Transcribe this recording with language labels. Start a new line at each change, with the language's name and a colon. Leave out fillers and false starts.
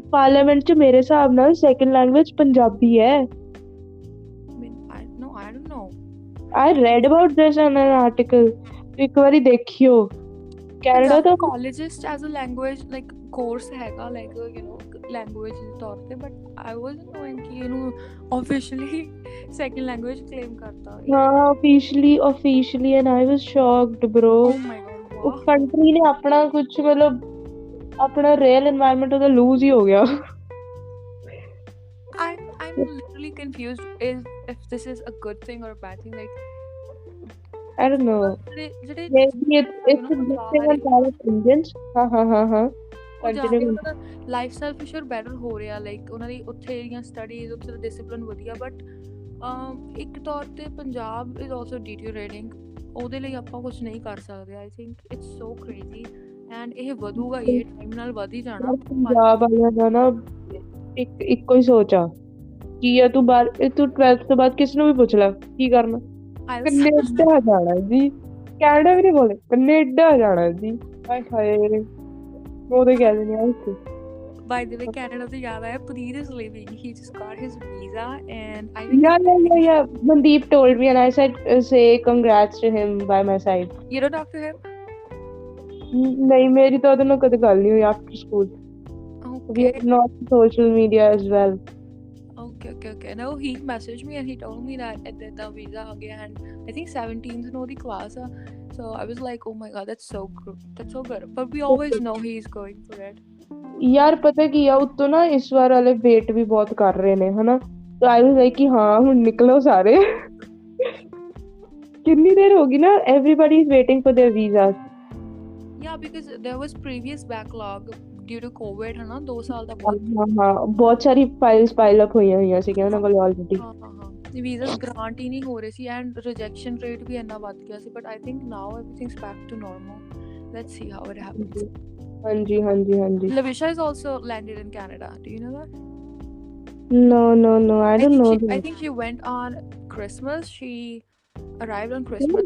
Punjabi: Parliament 'ਚ ਮੇਰੇ ਹਿਸਾਬ ਨਾਲ ਸੈਕਿੰਡ ਲੈਂਗੁਏਜ ਪੰਜਾਬੀ ਹੈ.
English: I don't know. I read about this in an article.
Punjabi: ਇੱਕ ਵਾਰੀ ਦੇਖਿਓ. ਕੈਨੇਡਾ ਤਾਂ
English: colleges as a language like course
Punjabi: ਹੈਗਾ,
English: like language
Punjabi: ਦੇ ਤੌਰ ਤੇ,
English: but I wasn't knowing
Punjabi: ਕਿ ਇਹਨੂੰ
English: officially second language claim
Punjabi: ਕਰਤਾ.
English: ਹਾਂ, officially and I was shocked, bro. Oh my god, wow.
Punjabi: ਉਸ ਕੰਟਰੀ ਨੇ ਆਪਣਾ ਕੁਛ ਮਤਲਬ ਆਪਣਾ real environment ਉਹਦਾ lose ਹੀ ਹੋ ਗਿਆ.
English: I'm literally confused if this is a good thing or a bad thing. Like I don't know. Maybe it's a good thing on part of Indians. हाँ.
Punjabi: ਲਾਈਫ ਸਟਾਈਲ ਫਿਰ ਸ਼ੋਰ better ਹੋ ਰਿਹਾ, like ਉਹਨਾਂ ਦੀ ਉੱਥੇ ਦੀਆਂ studies, ਉੱਥੇ ਦਾ discipline ਵਧੀਆ, but ਇੱਕ ਤੌਰ ਤੇ ਪੰਜਾਬ
English: Is also deteriorating.
Punjabi: ਉਹਦੇ ਲਈ ਆਪਾਂ ਕੁਝ ਨਹੀਂ ਕਰ ਸਕਦੇ.
English: I think it's so crazy
Punjabi: and ਇਹ ਵਧੂਗਾ, ਇਹ ਟਾਈਮ ਨਾਲ ਵਧ ਹੀ ਜਾਣਾ. ਪੰਜਾਬ ਵਾਲਿਆਂ ਦਾ ਨਾ ਇੱਕੋ ਹੀ ਸੋਚ ਆ ਕੀ ਆ, ਤੂੰ 12th ਤੋਂ ਬਾਅਦ ਕਿਸ ਨੂੰ ਵੀ ਪੁੱਛ ਲੈ ਕੀ ਕਰਨਾ, ਕੈਨੇਡਾ ਜਾਣਾ ਜੀ. ਕੈਨੇਡਾ ਵੀ ਨਹੀਂ ਬੋਲੇ, ਕੈਨੇਡਾ ਜਾਣਾ ਜੀ. ਹਾਏ ਉਹਦੇ ਕਹਿ ਦਿੰਦੇ ਆ
English: By the way, Canada
Hindi: to yaad aaya,
English: Puneet is leaving. He just got his visa, and I think Yeah. Mandeep told me, and I said, say congrats to him by my side. You don't talk to him?
Punjabi: ਨਹੀਂ ਮੇਰੀ ਤਾਂ ਉਹਦੇ ਨਾਲ ਕਦੇ ਗੱਲ ਨਹੀਂ ਹੋਈ
English: after school. We Okay. are not on social media as well. Okay. No, he messaged me and he told me that the visa
Hindi: aa gaya,
English: and I think 17th no the class. So I was like, oh my god, that's so good. But we always know he's going for it.
Punjabi: ਯਾਰ ਪਤਾ ਕੀ ਆ ਉੱਤੋਂ ਨਾ ਇਸ ਵਾਰ ਵਾਲੇ wait ਵੀ ਬਹੁਤ ਕਰ ਰਹੇ ਨੇ ਹਨਾ ਤਾਂ
English: I was like
Punjabi: ਕਿ ਹਾਂ ਹੁਣ ਨਿਕਲੋ ਸਾਰੇ ਕਿੰਨੀ ਦੇਰ ਹੋ ਗਈ ਨਾ
English: everybody is waiting for their visas. Yeah, because there was previous backlog due to COVID,
Hindi: है ना 2 साल
English: ਦਾ
Punjabi: ਬਹੁਤ ਸਾਰੀ ਫਾਈਲਸ ਪਾਈਲ ਅਪ ਹੋਈਆਂ ਸੀਗੀਆਂ ਉਹਨਾਂ ਕੋਲ ਆਲਰੇਡੀ ਵੀਜ਼ਾਸ ਗ੍ਰਾਂਟ ਹੀ ਨਹੀਂ ਹੋ ਰਹੇ ਸੀ ਐਂਡ ਰਿਜੈਕਸ਼ਨ ਰੇਟ ਵੀ ਇੰਨਾ ਵੱਧ ਗਿਆ ਸੀ
English: But I think now everything's back to normal let's see how it happens ਹਾਂਜੀ Lavisha is also landed in Canada, do you know that? No, I don't know. I think she went on Christmas. She arrived on Christmas.